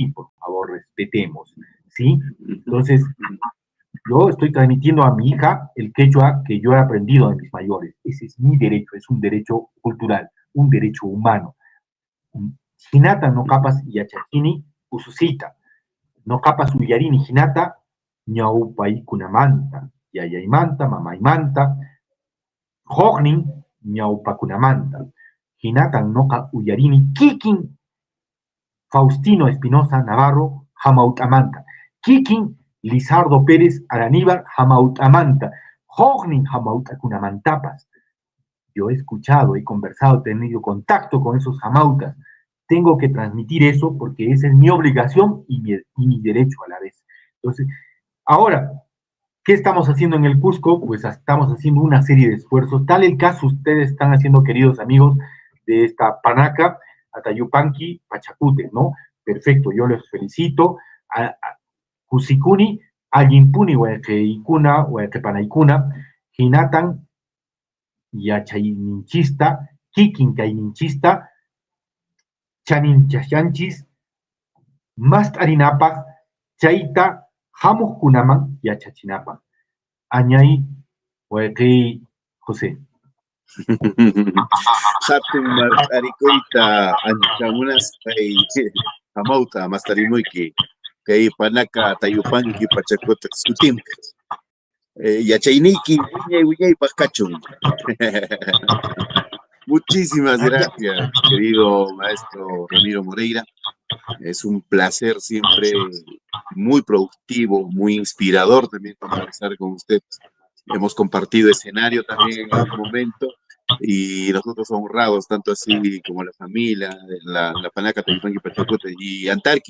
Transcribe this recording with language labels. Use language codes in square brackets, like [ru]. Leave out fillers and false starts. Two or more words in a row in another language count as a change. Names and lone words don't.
[es] Por favor, respetemos, ¿sí? Entonces, yo estoy transmitiendo a mi hija el quechua que yo he aprendido de mis mayores. Ese es mi derecho, es un derecho cultural, un derecho humano. [qu] Hinata no capas yachachini ususita. No capas uyarini hinata ñawpaykunamanta. Yayaymanta, mamaymanta, hognin ñawpakunamanta. Hinatan noca uyarini kikin Faustino Espinosa Navarro Jamautamanta. Kikin Lizardo Pérez Araníbar Jamautamanta. Hognin Jamautakunamantapas. [es] Yo he escuchado, he conversado, he tenido contacto con esos jamautas. Tengo que transmitir eso porque esa es mi obligación y mi derecho a la vez. Entonces, ahora, ¿qué estamos haciendo en el Cusco? Pues estamos haciendo una serie de esfuerzos. Tal el caso ustedes están haciendo, queridos amigos, de esta panaca, Atayupanqui, Pachacute, ¿no? Perfecto, yo les felicito. [qu] Cusikuni, Ayimpuni, Huequeicuna, Huequepanaicuna, Jinatan, Yachayninchista, Kikinkayninchista, Chaninchachanchis, Mastarinapa, Chaita, Hamuskunaman, Yachachinapa. Añay, Huequei, José. Hatun marqarikuyta anchamunas kay hamauta mastarimuyki kay panaka Atayupanqui Pachacuta sutimpi yachayniyki wiñaypaq kachun. [es] Muchísimas gracias, querido maestro Ramiro Moreira. Es un placer siempre, muy productivo, muy inspirador también conversar con usted. Hemos compartido escenario también en algún momento y nosotros honrados, tanto así como la familia, la Panaca Atayupanqui Pachacuta y Antarqui.